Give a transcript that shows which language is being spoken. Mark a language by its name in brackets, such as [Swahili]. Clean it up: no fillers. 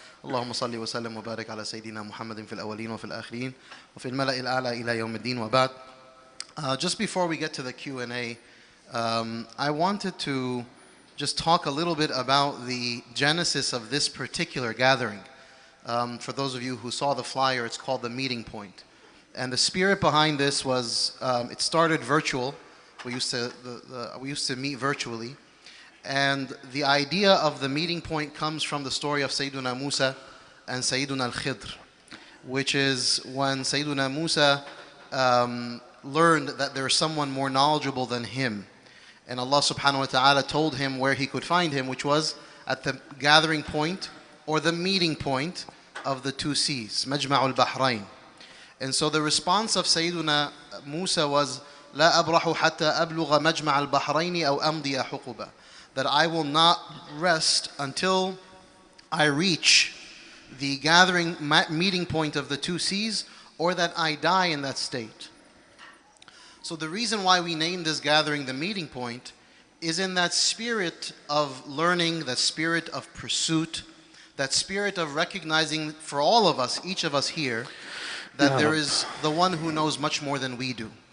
[Arabic] اللهم صل وسلم وبارك على سيدنا محمد في الأولين وفي الآخرين وفي الملأ الأعلى إلى يوم الدين وبعد. [English] Just before we get to the Q&A, I wanted to just talk a little bit about the genesis of this particular gathering. For those of you who saw the flyer, it's called the Meeting Point. And the spirit behind this was, it started virtual. We used to meet virtually. And the idea of the meeting point comes from the story of Sayyiduna Musa and Sayyiduna al-Khidr, which is when Sayyiduna Musa learned that there is someone more knowledgeable than him. And Allah subhanahu wa ta'ala told him where he could find him, which was at the gathering point or the meeting point of the two seas, Majma'ul Bahrain. And so the response of Sayyiduna Musa was, [Arabic] لا أبرح حتى أبلغ مجمع البحرين أو أمضي حقبة. [English] That I will not rest until I reach the gathering meeting point of the two seas, or that I die in that state. So the reason why we named this gathering the meeting point is in that spirit of learning, that spirit of pursuit, that spirit of recognizing for all of us, each of us here, that there is the one who knows much more than we do.